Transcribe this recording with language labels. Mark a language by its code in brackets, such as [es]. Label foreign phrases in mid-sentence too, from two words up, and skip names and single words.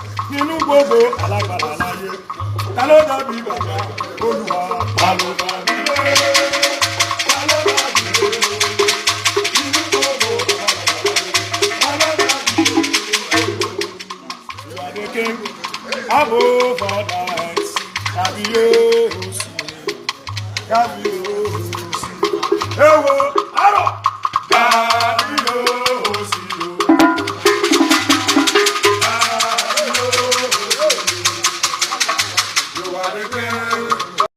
[yo] Nínú gbogbo alágbára láyé, ta ló dàbí bàbá Olúwa? Ta ló dàbí rẹ̀? Ta ló dàbí rẹ̀? Nínú gbogbo alágbára láyé, ta ló dàbí rẹ̀? [en] You are the king above all gods. [yo] Kábíyèsí. Kábíyèsí. Ewo, arọ. Kábíyèsí o. Kábíyèsí. [en] You are the king.